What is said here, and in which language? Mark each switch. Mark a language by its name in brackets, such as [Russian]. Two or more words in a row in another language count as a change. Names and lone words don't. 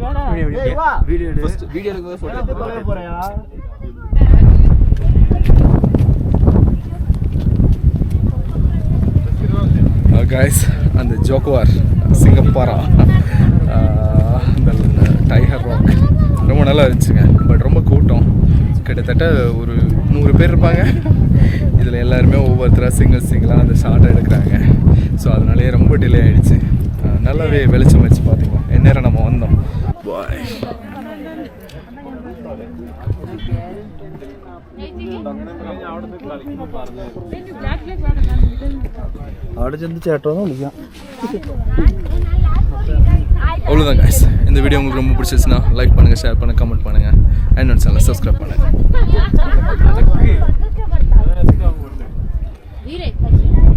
[Tamil] கைஸ், அந்த ஜோக்குவார் சிங்கப்பாரா அந்த டைகர் ராக் ரொம்ப நல்லா இருந்துச்சுங்க. பட் ரொம்ப கூட்டம், கிட்டத்தட்ட ஒரு 100 பேர் இருப்பாங்க. இதில் எல்லாருமே ஒவ்வொருத்தராக சிங்கிளாக அந்த ஷார்ட் எடுக்கிறாங்க. ஸோ அதனாலேயே ரொம்ப டிலே ஆகிடுச்சு. நல்லாவே வெளிச்சம் வச்சு பார்த்திங்களா எந்நேரம் நம்ம வந்தோம். பாய். [Malayalam] അവിടെ ചെന്ന് ചേട്ടോന്ന് വിളിക്കാം. [Tamil] அவ்வளோதான் கைஸ். இந்த வீடியோ உங்களுக்கு ரொம்ப பிடிச்சிருச்சுன்னா லைக் பண்ணுங்கள், ஷேர் பண்ணுங்கள், கமெண்ட் பண்ணுங்கள், என்னோட சேனலை சப்ஸ்கிரைப் பண்ணுங்கள்.